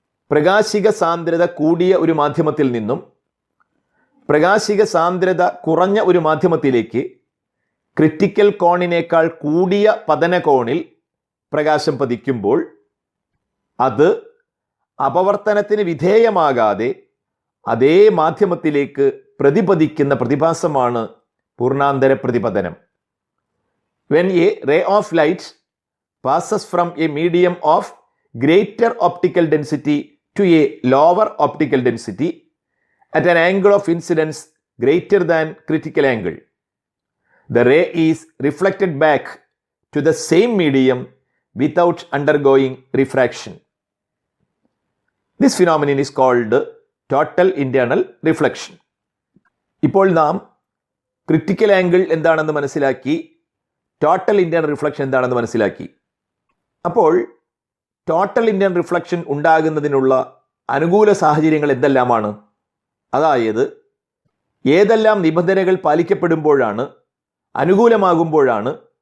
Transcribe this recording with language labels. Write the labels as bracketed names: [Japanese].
[Malayalam] പ്രകാശിക സാന്ദ്രത കൂടിയ ഒരു മാധ്യമത്തിൽ നിന്നും പ്രകാശിക സാന്ദ്രത കുറഞ്ഞ ഒരു മാധ്യമത്തിലേക്ക് ക്രിറ്റിക്കൽ കോണിനേക്കാൾ കൂടിയ പതനകോണിൽ പ്രകാശം പതിക്കുമ്പോൾ അത് അപവർത്തനത്തിന് വിധേയമാകാതെ അതേ മാധ്യമത്തിലേക്ക് പ്രതിപതിക്കുന്ന പ്രതിഭാസമാണ് പൂർണ്ണാന്തര പ്രതിപതനം. [English] When a ray of light passes from a medium of greater optical density to a lower optical density at an angle of incidence greater than critical angle, the ray is reflected back to the same medium without undergoing refraction. This phenomenon is called total internal reflection. [Malayalam] ഇപ്പോൾ നാം critical angle എന്താണെന്ന് മനസ്സിലാക്കി, total internal reflection എന്താണെന്ന് മനസ്സിലാക്കി. അപ്പോൾ total internal reflection ഉണ്ടാകുന്നതിനുള്ള അനുകൂല സാഹചര്യങ്ങൾ എന്തെല്ലാമാണ്? അതായത് ഏതെല്ലാം നിബന്ധനകൾ പാലിക്കപ്പെടുമ്പോഴാണ്, അനുകൂലമാകുമ്പോഴാണ്